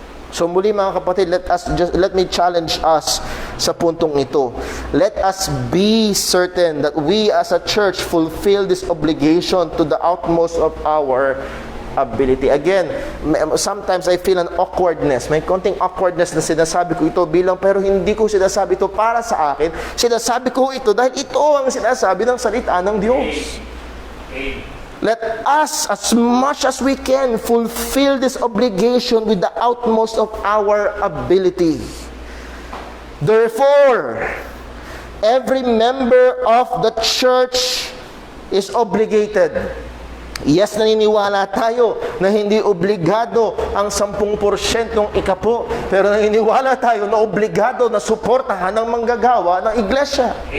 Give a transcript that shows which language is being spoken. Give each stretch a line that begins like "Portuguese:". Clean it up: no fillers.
Filipino: So muli mga kapatid,
English: let me challenge us
Filipino: sa puntong ito.
English: Let us be certain that we as a church fulfill this obligation to the utmost of our ability. Again, sometimes I feel an awkwardness.
Filipino: May konting awkwardness na sinasabi ko ito bilang, pero hindi ko sinasabi ito para sa akin. Sinasabi ko ito dahil ito ang sinasabi ng salita ng Diyos.
English: Let us, as much as we can, fulfill this obligation with the utmost of our ability. Therefore, every member of the church is obligated.
Filipino: Yes, naniniwala tayo na hindi obligado ang 10% ng ikapo, pero naniniwala tayo na obligado na suportahan ng manggagawa ng iglesia.